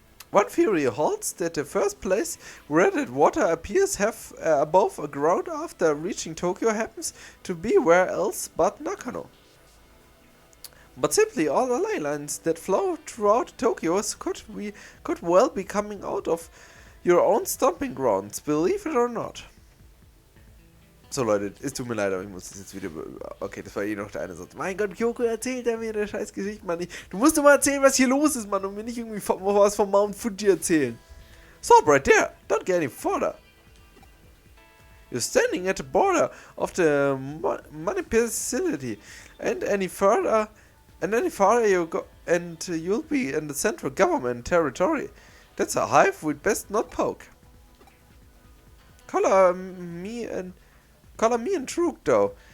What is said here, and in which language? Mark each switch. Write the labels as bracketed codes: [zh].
[en] One theory holds that the first place where that water appears half above ground after reaching Tokyo happens to be where else but Nakano. But simply all the ley lines that flow throughout Tokyo could well be coming out of your own stomping grounds, believe it or not. [de] So Leute, es tut mir leid, aber ich muss das jetzt wieder... Okay, das war eh noch der eine Satz. Mein Gott, Kyoko, erzählt er mir der scheiß Gesicht, Mann. Du musst doch mal erzählen, was hier los ist, Mann, und mir nicht irgendwie was vom Mount Fuji erzählen. [en] Stop right there! Don't get any further! You're standing at the border of the municipality, and any farther you go, and you'll be in the central government territory. That's a hive we'd best not poke. Color me and Truk, though.